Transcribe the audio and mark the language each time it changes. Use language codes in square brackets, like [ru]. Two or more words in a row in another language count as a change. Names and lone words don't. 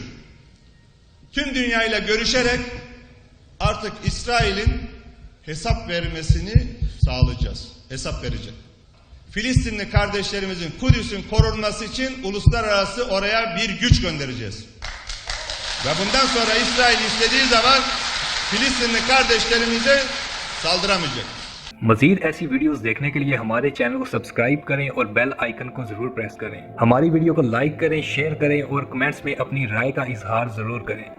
[tr] Tüm dünyayla görüşerek artık İsrail'in hesap vermesini sağlayacağız. Hesap verecek. Filistinli kardeşlerimizin Kudüs'ün korunması için uluslararası oraya bir güç göndereceğiz. Ve bundan sonra İsrail istediği zaman Filistinli kardeşlerimize saldıramayacak. [ur] مزید ایسی ویڈیوز دیکھنے کے لیے ہمارے چینل کو سبسکرائب کریں اور [en] bell icon [ur] کو ضرور پریس کریں. ہماری ویڈیو کو لائک کریں، شیئر کریں اور کمنٹس میں اپنی رائے کا اظہار ضرور کریں.